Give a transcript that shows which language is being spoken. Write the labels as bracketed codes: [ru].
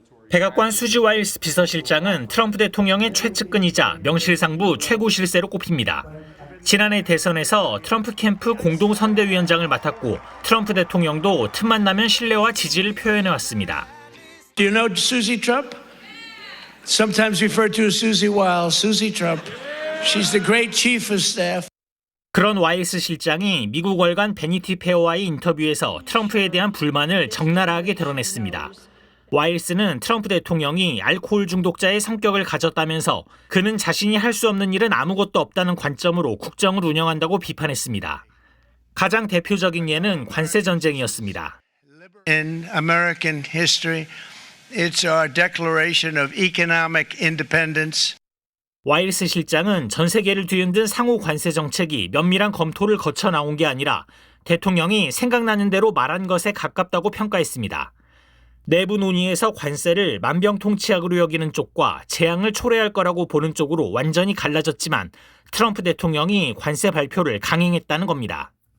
[ko] 백악관 수지 와일스 비서실장은 트럼프 대통령의 최측근이자 명실상부 최고 실세로 꼽힙니다. 지난해 대선에서 트럼프 캠프 공동선대위원장을 맡았고 트럼프 대통령도 틈만 나면 신뢰와 지지를 표현해왔습니다. [en] Do you know Susie Trump? Sometimes referred to as Susie Wiles, Susie Trump. She's the great chief of staff. [ko] 그런 와일스 실장이 미국 월간 베니티 페어와의 인터뷰에서 트럼프에 대한 불만을 적나라하게 드러냈습니다. 와일스는 트럼프 대통령이 알코올 중독자의 성격을 가졌다면서 그는 자신이 할 수 없는 일은 아무것도 없다는 관점으로 국정을 운영한다고 비판했습니다. 가장 대표적인 예는 관세 전쟁이었습니다. [en] In American history, it's our declaration of economic independence. [ko] 와일스 실장은 전 세계를 뒤흔든 상호 관세 정책이 면밀한 검토를 거쳐 나온 게 아니라 대통령이 생각나는 대로 말한 것에 가깝다고 평가했습니다. 내부 논의에서 관세를 만병통치약으로 여기는 쪽과 재앙을 초래할 거라고 보는 쪽으로 완전히 갈라졌지만 트럼프 대통령이 관세 발표를 강행했다는 겁니다.